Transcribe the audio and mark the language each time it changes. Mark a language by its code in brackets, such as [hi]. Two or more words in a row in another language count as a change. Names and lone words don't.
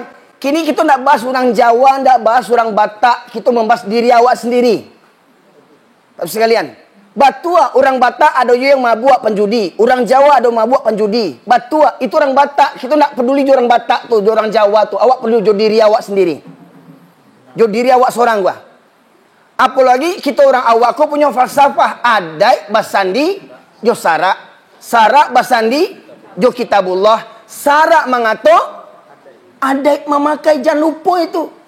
[min] Kini kita nak bahas orang Jawa, nak bahas orang Batak, kita membahas diri awak sendiri. [id] Pak Ibu sekalian. [min] Batua, orang Batak ada yang mabuk penjudi. [id] Orang Jawa ada mabuk penjudi. [min] Batua, itu orang Batak. Kita nak peduli orang Batak tuh, orang Jawa tuh. Awak perlu jo diri awak sendiri. Jo diri awak seorang gua. Apalagi kita orang awak ko punya falsafah. Adai basandi jo sarak. Sarak basandi jo kitabullah. Sarak mengato adai memakai, jangan lupa itu.